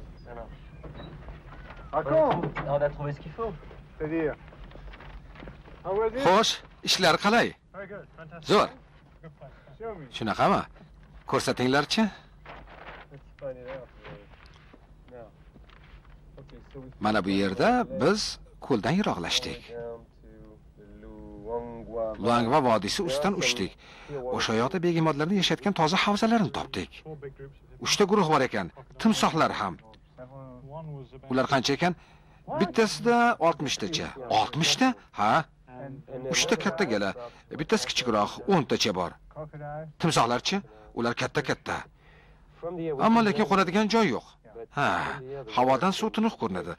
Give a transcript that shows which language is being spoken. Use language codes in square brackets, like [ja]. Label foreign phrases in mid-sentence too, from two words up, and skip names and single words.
[fr] On a trouvé ce qu'il faut. C'est-à-dire. [en] How was it? [uz] Xo'sh, ishlar qalay? [en] Very good. Fantastic. [uz] Zo'r. [en] Good place. Show me. [uz] Shunaqami? Ko'rsatinglar-chi. [en] Let's find it out. Now. Okay, so we [uz] Mana bu yerda biz ko'ldan yiroqlashdik. [en] down to the Luangwa. [uz] Luangva vodiysi ustidan uchdik. O'sha yoqda begemotlarni yashayotgan toza havzalarni topdik. [en] 4 big groups of [uz] 3 guruh bor ekan, timsohlar ham. [en] one was about [uz] Ular qancha ekan? Bittasida 60 tacha. 60 ta? Ha? 3 ta katta gala, bittasi kichikroq, 10 tacha bor. [en] Crocodile. [uz] Timsohlarchi? Ular katta-katta. Ammo lekin qo'nadigan joy yo'q. Ha, havodan suv tiniq ko'rinadi.